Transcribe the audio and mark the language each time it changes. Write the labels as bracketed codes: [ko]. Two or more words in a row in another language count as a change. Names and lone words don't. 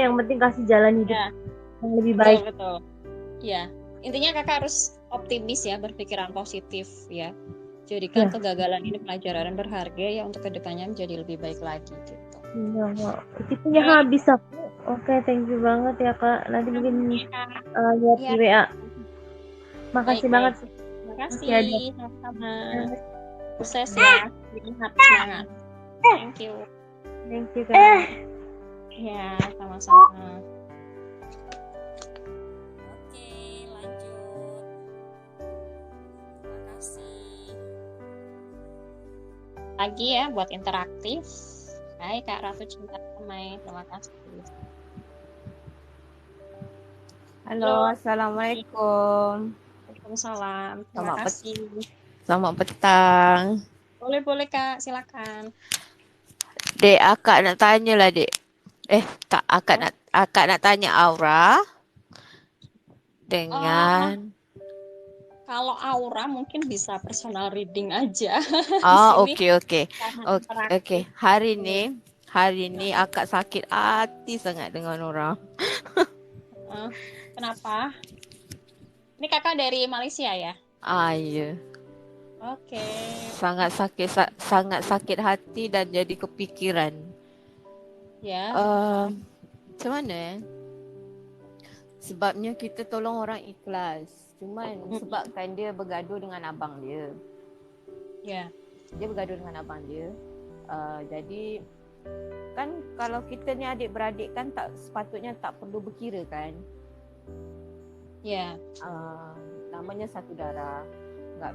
[id] Yang penting kasih jalan hidup yang lebih baik. Betul. Ya, intinya kakak harus optimis ya, berpikiran positif ya. Jadikan kegagalan ini pelajaran berharga ya untuk kedepannya menjadi lebih baik lagi gitu. Iya, tipenya habis aku. Oke, [en] thank you [id] banget ya kak. Nanti mungkin lihat di WA. Makasih banget. Terima kasih. Sama-sama. Sukses ya. Semangat. [en] Thank you. Thank you kak. [id] Ya, sama-sama. Oke, lanjut. Terima kasih. Lagi ya buat interaktif. Hai Kak Ratu Cinta Damai, terima kasih. Halo, assalamualaikum. Waalaikumsalam. Terima kasih. [ms] Selamat petang. [id] Boleh Kak, silakan. [ms] Dek, akak nak tanya lah dek. Akak nak tanya aura dengan. [id] Kalau aura mungkin bisa personal reading aja. Oke. [ms] Hari ini akak sakit hati sangat dengan orang. [id] Kenapa? Ini kakak dari Malaysia ya? Iya. Oke. Sangat sakit hati dan jadi kepikiran. Ya. [ms] Macam mana? Sebabnya kita tolong orang ikhlas. Cuman sebabkan dia bergaduh dengan abang dia. [id] Ya. [ms] Dia bergaduh dengan abang dia. Jadi kan kalau kita ni adik-beradik kan tak sepatutnya tak perlu berkira kan. [id] Ya. [ms] Namanya satu darah. Enggak.